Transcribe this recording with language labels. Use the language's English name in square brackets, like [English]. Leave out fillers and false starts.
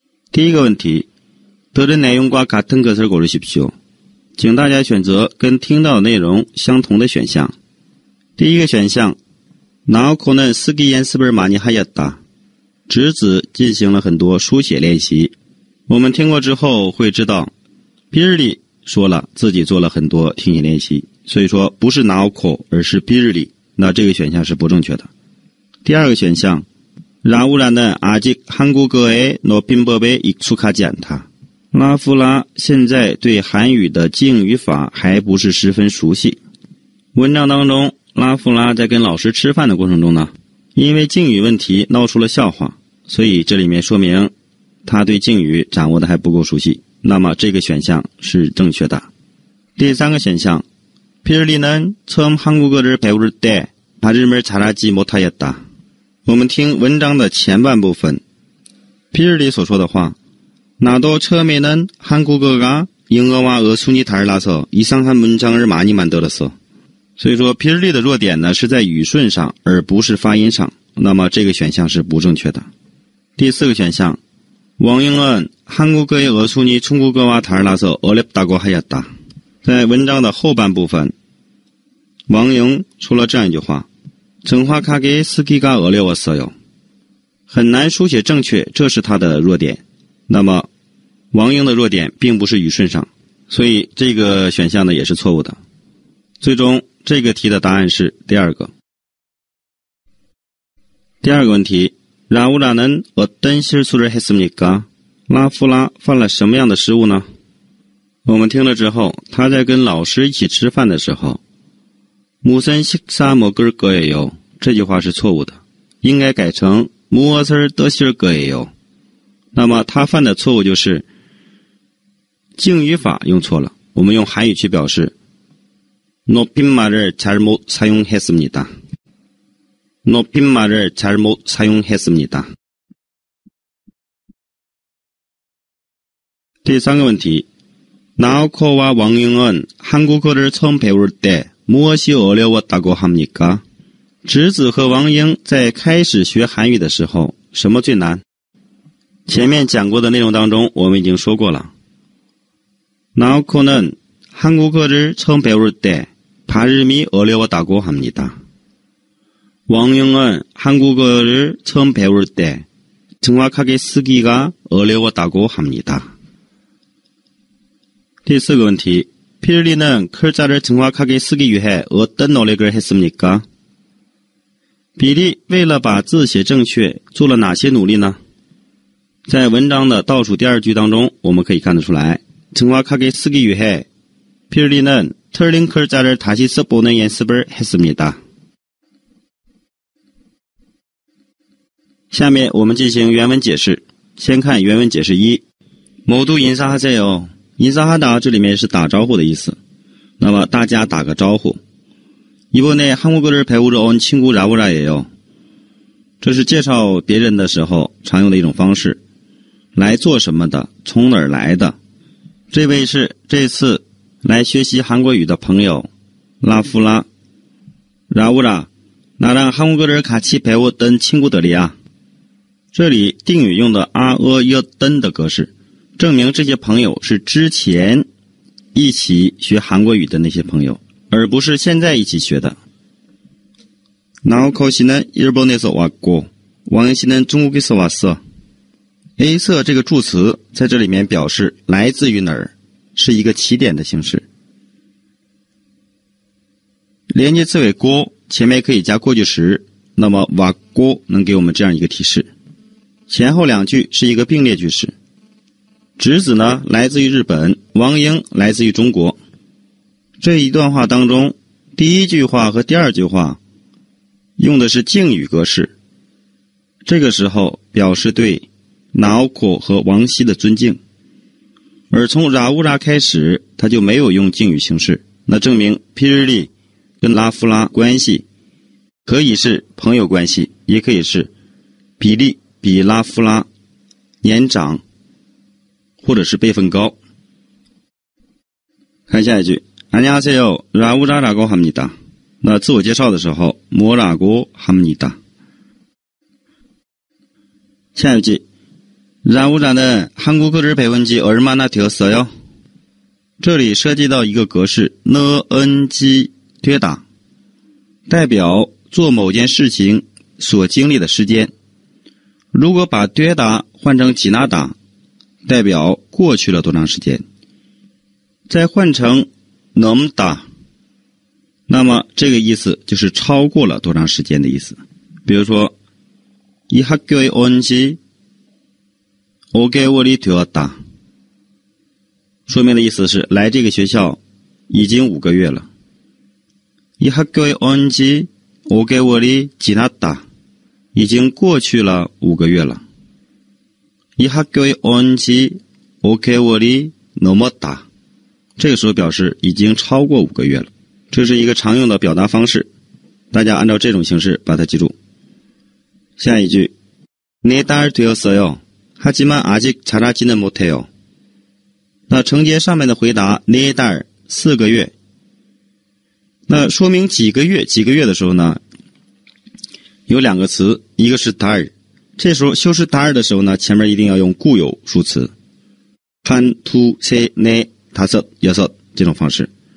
[Chinese] 第一个问题，得的内容 [Korean] 과 같은 것을 고르십시오。 [Chinese] 请大家选择跟听到的内容相同的选项。第一个选项， [Korean] 나오코는 쓰기 연습을 많이 하였다。 [Chinese] 直子进行了很多书写练习。我们听过之后会知道，비를리说了自己做了很多听写练习，所以说不是나오코而是비를리，那这个选项是不正确的。第二个选项， [Korean] 라우라는 아직 한국어의 높인 법에 익숙하지 않다。 [Chinese] 拉夫拉现在对韩语的敬语法还不是十分熟悉。文章当中，拉夫拉在跟老师吃饭的过程中呢，因为敬语问题闹出了笑话，所以这里面说明他对敬语掌握的还不够熟悉。那么这个选项是正确的。第三个选项， [Korean] 피를리는 처음 한국어를 배울 때 발음을 잘하지 못하였다。 [Chinese] 我们听文章的前半部分，피를리所说的话。 [Korean] 나도 처음에는 한국어가 영어와 어순이 달라서 이상한 문장을 많이 만들었어。 [Chinese] 所以说비를리的弱点呢是在语顺上，而不是发音上。那么这个选项是不正确的。第四个选项， [Korean] 왕영은 한국어의 어순이 중국어와 달라서 어렵다고 하였다。 [Chinese] 在文章的后半部分，王영说了这样一句话： [Korean] 정확하게 쓰기가 어려웠어요。 [Chinese] 很难书写正确，这是他的弱点。那么王英的弱点并不是语顺上，所以这个选项呢也是错误的。最终这个题的答案是第二个。第二个问题， [Korean] 라우라는 어떤 실수를 했습니까？ [Chinese] 拉夫拉犯了什么样的失误呢？我们听了之后，他在跟老师一起吃饭的时候， [Korean] 무슨 식사 먹을 거예요？ [Chinese] 这句话是错误的，应该改成 [Korean] 무엇을 드실 거예요？ [Chinese] 那么他犯的错误就是敬语法用错了，我们用韩语去表示 [Korean] 높임말을 잘못 사용했습니다。 높임말을 잘못 사용했습니다。 [Chinese] 第三个问题， [Korean] 나오코와 왕영은 한국어를 처음 배울 때 무엇이 어려웠다고 합니까？ [Chinese] 直子和王英在开始学韩语的时候，什么最难？前面讲过的内容当中，我们已经说过了。 [Korean] 나오코는 한국어를 처음 배울 때 발음이 어려웠다고 합니다. 왕영은 한국어를 처음 배울 때 정확하게 쓰기가 어려웠다고 합니다. [Chinese] 第四个问题， [Korean] 피를리는 글자를 정확하게 쓰기 위해 어떤 노력을 했습니까？ [Chinese] 比利为了把字写正确，做了哪些努力呢？在文章的倒数第二句当中，我们可以看得出来， [Korean] 정확하게 쓰기 위해 피를리는 틀린 글자를 다시 써보는 연습을 했습니다. [Chinese] 下面我们进行原文解释。先看原文解释一， [Korean] 모두 인사하세요。 [Chinese] 인사하다这里面是打招呼的意思。那么大家打个招呼。 [Korean] 이번에 한국어를 배우러 온 친구 라우라예요。 [Chinese] 这是介绍别人的时候常用的一种方式。来做什么的？从哪儿来的？这位是这次来学习韩国语的朋友拉夫拉。 [Korean] 라우라，나랑 한국어를 같이 배웠던 친구들이야。 [Chinese] 这里定语用的던的格式，证明这些朋友是之前一起学韩国语的那些朋友，而不是现在一起学的。 [Korean] 나오코 씨는 일본에서 왔고, 왕영 씨는 중국에서 왔어。 [Chinese] A 色这个助词在这里面表示来自于哪儿，是一个起点的形式。连接词尾고前面可以加过去时，那么왔고能给我们这样一个提示。前后两句是一个并列句式。直子呢来自于日本，王英来自于中国。这一段话当中，第一句话和第二句话用的是敬语格式，这个时候表示对나오코和王熙的尊敬。而从라우라开始，他就没有用敬语形式，那证明필리跟拉夫拉关系可以是朋友关系，也可以是比利比拉夫拉年长，或者是辈分高。看下一句， [Korean] 안녕하세요 라우라라고 합니다。 [Chinese] 那自我介绍的时候 [Korean] 뭐라고 합니다。 [Chinese] 下一句， [Korean] 라우라는 한국어를 배운 지 얼마나 되었어요？ [Chinese] 这里涉及到一个格式，ng对答，代表做某件事情所经历的时间。如果把对答换成几那打，代表过去了多长时间。再换成能打，那么这个意思就是超过了多长时间的意思。比如说 [Korean] 이 학교에 온 지 5개월이 되었다， [Chinese] 说明的意思是来这个学校已经5个月了。 [Korean] 이 학교에 온 지 5개월이 지났다， [Chinese] 已经过去了5个月了。 [Korean] 이 학교에 온 지 5개월이 넘었다， [Chinese] 这个时候表示已经超过5个月了。这是一个常用的表达方式，大家按照这种形式把它记住。下一句， [Korean] 4달 되었어요 하지만 아직 자라지는 못해요。 [Chinese] 那承接上面的回答 4달 4个月，那说明几个月的时候呢，有两个词，一个是 달， 这时候修饰 달的时候呢，前面一定要用固有数词 [Korean] 한, 두, 세, 네, 다섯, 여섯 [Chinese] 这种方式。